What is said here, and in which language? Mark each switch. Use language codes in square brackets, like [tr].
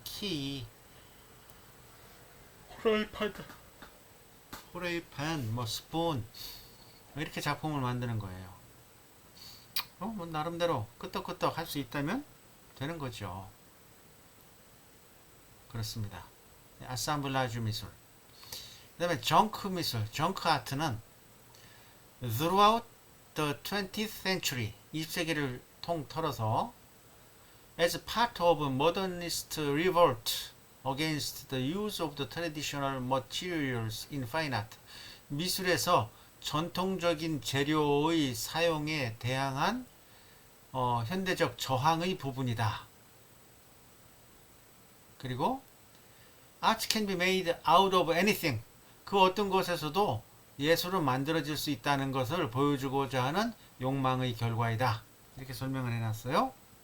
[ko] 키, 프라이팬, 뭐 스푼 이렇게 작품을 만드는 거예요. 뭐 나름대로 끄떡끄떡 할 수 있다면 되는 거죠. 그렇습니다. 아상블라주 미술. 그 다음에 정크 미술, 정크 아트는 [en] throughout the 20th century, [ko] 20세기를 통틀어서 [en] as part of modernist revolt against the use of the traditional materials in fine art, [ko] 미술에서 전통적인 재료의 사용에 대항한 현대적 저항의 부분이다. 그리고 [en] art can be made out of anything, [ko] 그 어떤 것에서도 예술은 만들어질 수 있다는 것을 보여주고자 하는 욕망의 결과이다. 이렇게 설명을 해놨어요.